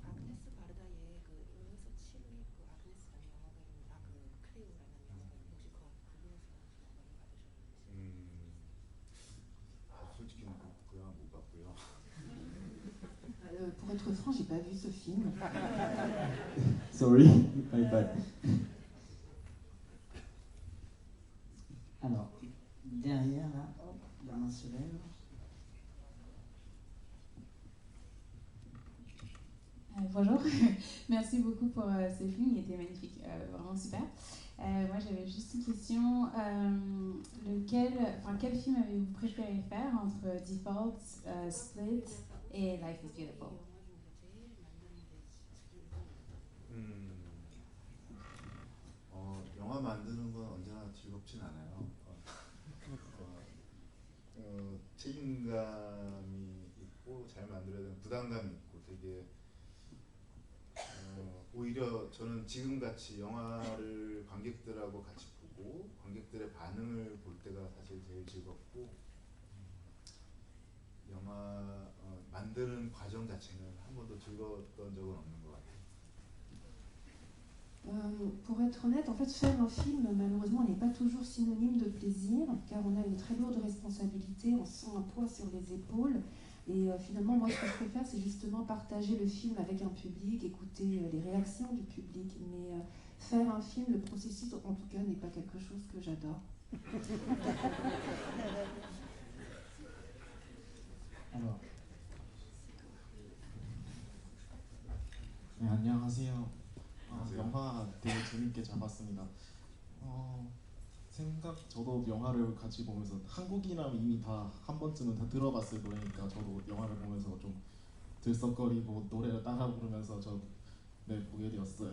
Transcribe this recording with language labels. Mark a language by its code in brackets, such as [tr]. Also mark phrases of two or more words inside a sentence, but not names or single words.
[fr] Pour être franc, j'ai pas vu ce film. [en] Sorry, my bad. [fr] Alors, derrière là, hop, la main se lève. Bonjour, merci beaucoup pour ce film, il était magnifique, vraiment super. Moi j'avais juste une question, quel film avez-vous préféré faire entre Default, Split et Life is Beautiful? [ko] 영화 만드는 건 언제나 즐겁진 않아요. 책임감이 있고 잘 만들어야 되는 부담감이 있고 되게 오히려 저는 지금같이 영화를 관객들하고 같이 보고 관객들의 반응을 볼 때가 사실 제일 즐겁고 영화 만드는 과정 자체는 한 번도 즐거웠던 적은 없는 것 같아요. [fr] Pour être honnête, en fait, faire un film, malheureusement, n'est pas toujours synonyme de plaisir, car on a une très lourde responsabilité, on sent un poids sur les épaules. Et finalement, moi, ce que je préfère, c'est justement partager le film avec un public, écouter les réactions du public. Mais faire un film, le processus, en tout cas, n'est pas quelque chose que j'adore. Alors. [ko] 네, 안녕하세요. 영화 되게 재밌게 잘 봤습니다. 저도 영화를 같이 보면서 한국이라면 이미 다 한 번쯤은 다 들어봤을 노래니까 저도 영화를 보면서 좀 들썩거리고 노래를 따라 부르면서 보게 되었어요.